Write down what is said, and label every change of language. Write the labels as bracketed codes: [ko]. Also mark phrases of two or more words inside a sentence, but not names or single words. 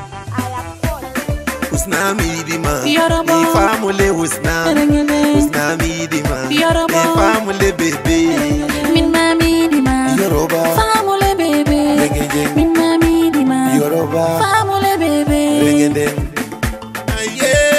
[en] I am God. [ff] Husna mi yiɗi ma. Yoruba. Mi famule Husna. Renge denge. Husna mi yiɗi ma. Yoruba. Mi famule bebe. Min ma mi yiɗi ma. Yoruba. Famule bebe. Renge denge. Min ma mi yiɗi ma. Yoruba. Famule bebe. Renge denge. Aye.